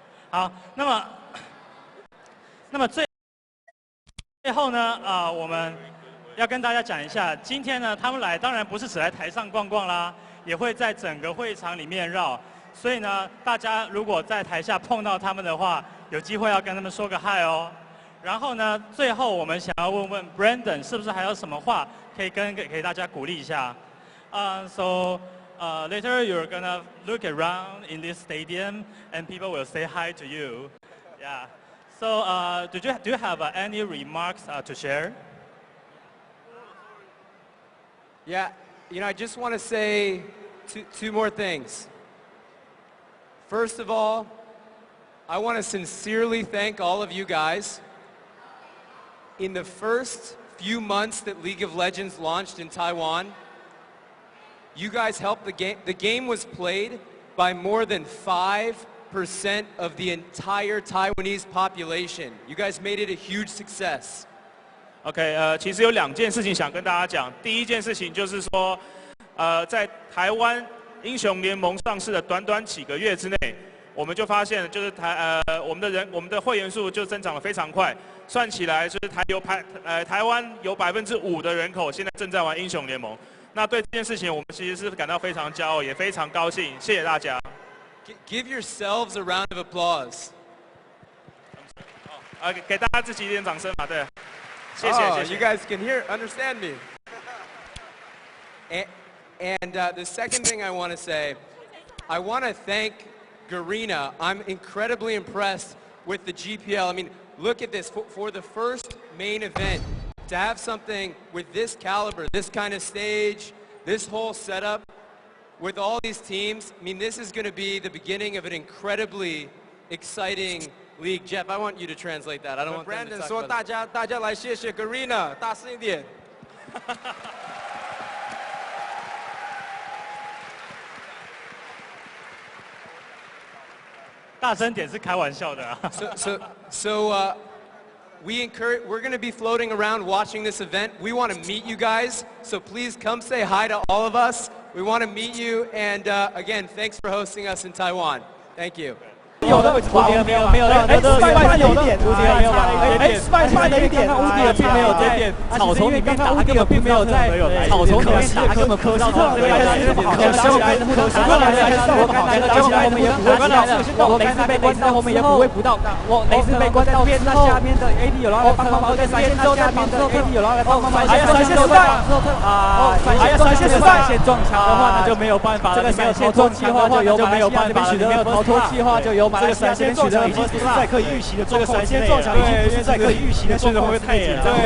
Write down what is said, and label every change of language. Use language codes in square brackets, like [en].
[zh] 好，那么最后呢，我们要跟大家讲一下，今天呢，他们来当然不是只来台上逛逛啦，也会在整个会场里面绕。所以呢，大家如果在台下碰到他们的话，有机会要跟他们说个嗨哦。然后呢，最后我们想要问问 Brandon， 是不是还有什么话可以给大家鼓励一下？ [en] So later you're gonna look around in this stadium and people will say hi to you. Yeah. So do you have any remarks to share? Yeah, I just want to say two more things. First of all, I want to sincerely thank all of you guys. In the first few months that League of Legends launched in Taiwan, you guys helped the game. The game was played by more than 5% of the entire Taiwanese population. You guys made it a huge success. [zh] OK， 其实有2件事情想跟大家讲。第一件事情就是说，在台湾英雄联盟上市的短几个月之内，我们就发现，就是我们的会员数就增长得非常快。算起来，就是台湾有5%的人口现在正在玩英雄联盟。那对这件事情，我们其实是感到非常骄傲，也非常高兴。谢谢大家。 [en] Give yourselves a round of applause. [zh] 给大家自己一点掌声嘛，对。谢谢。 [en] You guys can understand me. And the second thing I want to say, I want to thank Garena. I'm incredibly impressed with the GPL. I mean, look at this. For the first main event, to have something with this caliber, this kind of stage, this whole setup, with all these teams, I mean, this is going to be the beginning of an incredibly exciting league. Jeff, I want you to translate that. I don't want Brandon them to talk [zh] 说 [en] about [zh] 大家来谢谢 Garena， 大声一点。大声点是开玩笑的啊。 [en] So we're going to be floating around watching this event. We want to meet you guys, so please come say hi to all of us. We want to meet you, and again, thanks for hosting us in Taiwan. Thank you. [zh] 有的，没有的，Spice 有的，Spice 的一点，乌迪尔并没有在草丛里面打，他根本并没有在草丛里面打，根本可惜了。这边我们也不会知道，我雷斯被关到后面也不会不到，我雷斯被关到边，那下面的 AD 有然后帮忙，在闪现之后再帮 AD 有然后来帮忙，还有闪现失败啊，还有闪现失败，闪现撞墙的话那就没有办法了，这个闪现撞墙的话就没有办法了，没有逃脱计划就有。这个闪现撞墙已经不是在可以预期的状况，这个闪现撞墙已经不是在可以预期的状况，会不会太紧张？